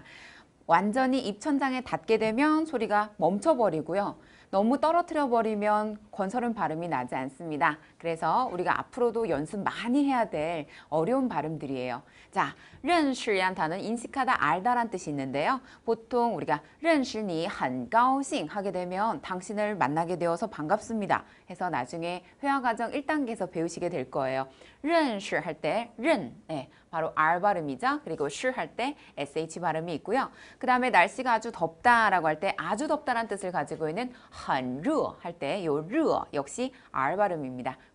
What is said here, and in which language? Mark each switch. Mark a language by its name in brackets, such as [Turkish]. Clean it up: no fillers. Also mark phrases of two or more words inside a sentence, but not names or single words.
[Korean] 완전히 입천장에 닿게 되면 소리가 멈춰버리고요. 너무 떨어뜨려 버리면 건설음 발음이 나지 않습니다. 그래서 우리가 앞으로도 연습 많이 해야 될 어려운 발음들이에요. 자, 认识 이란 단어는 인식하다, 알다란 뜻이 있는데요. 보통 우리가 [Chinese] 认识你很高兴 [Korean] 하게 되면 당신을 만나게 되어서 반갑습니다. 해서 나중에 회화과정 1단계에서 배우시게 될 거예요. 认识 할 때 认, 네, 바로 R 발음이죠. 그리고 识 할 때 SH 발음이 있고요. 그 다음에 날씨가 아주 덥다라고 할 때 아주 덥다란 뜻을 가지고 있는 [Chinese] 很热 [Korean] 할 때 요 热 역시 R 발음입니다.